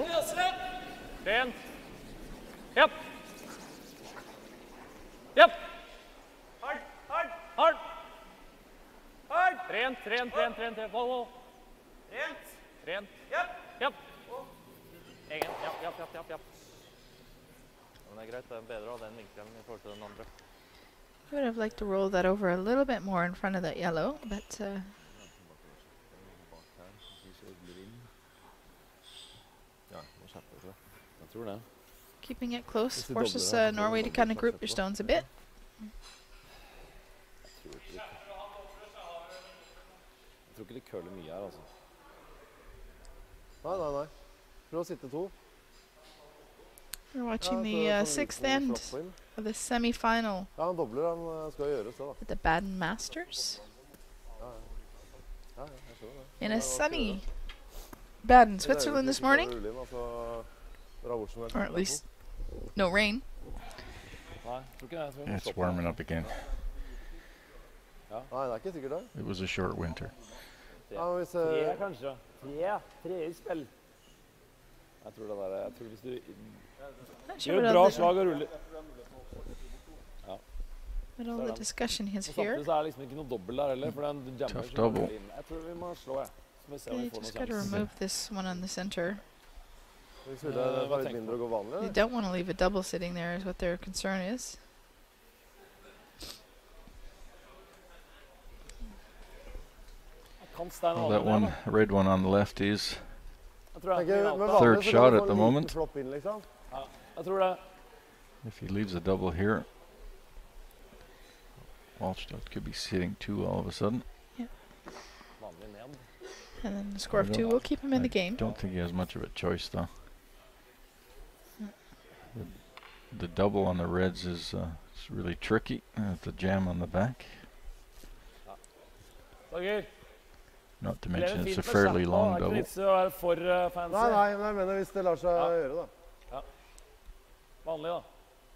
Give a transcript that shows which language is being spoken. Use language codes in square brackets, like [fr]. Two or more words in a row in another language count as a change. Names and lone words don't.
[no] Rent. Yep. Yep. Hard. Rent. Whoa. Rent. Yep. Egen. Yep. Men det greit, det bedre å ha den vinkelen I forhold til den andre. [en] I would have liked to roll that over a little bit more in front of that yellow, but [no] Jeg tror det. [en] keeping it close [no] Hvis de [en] forces [no] dobler det, [en] Norway to kind of group your stones a bit. [no] Jeg tror ikke de køler mye her, altså. Nei. Prøv å sitte to. [en] We're watching [no] Ja, [en] the [no] så [en] sixth [no] liten [en] end [no] slapp inn. [en] of the semi-final [no] Ja, han dobler, han skal gjøre det, da. [en] at the Baden Masters. [no] Ja, jeg skjønner det. [en] In a [no] Ja, [en] sunny Baden, Switzerland this morning, [no] Rulle inn, altså, dra hvor som helst. [en] or at least no rain. [no] Nei, jeg tror ikke det. Jeg tror vi må [en] It's [no] stoppe [en] warming [no] her. [en] up again. [no] Nei, det er ikke sikkert det. [en] It was a short winter. [no] Ja, men hvis, Tre, kanskje. Tre I spill. Jeg tror det der, jeg tror hvis du [en] Not sure [no] gjør [en] what [no] et bra [en] all [no] slag og ruller. [en] the discussion is [no] Og [en] here. [no] samtidig så det liksom ikke noe dobbel der heller, for den jammer [en] Tough [no] så [en] double. [no] veldig inn. Jeg tror vi må slå, jeg. Så må vi se om [en] Okay, [no] vi får [en] just [no] noe [en] got to [no] sjanse. [en] remove this one on the center. [no] hvis det er hva litt tenker mindre å gå vanlig, [en] You [no] eller? [en] don't want to leave a double sitting there is what their concern is. [no] Kan Stein [en] Well, [no] holde [en] that [no] den, [en] one red one on the left is [no] Jeg tror jeg. Tenker, med Jeg vanlig [en] Third [no] så kan [en] shot [no] du [en] at [no] få [en] the [no] en [en] moment. [no] liten flopp inn, liksom. Jeg tror det. [en] if he leaves a double here. Wallstadt could be sitting two all of a sudden. [no] Vanlig ned. [en] And then the score of 2 will keep him in the game. Don't think he has much of a choice though. The double on the reds is it's really tricky. The jam on the back. [no] Torger, [en] Not to [no] det [en] mention [no] en [en] it's [no] fin [en] a [no] med [en] fairly [no] kjapp, [en] long [no] det er ikke [en] double. [no] vits I å være for fancy. Nei, men jeg mener hvis det lar seg Ja. gjøre, da. Vanlig da.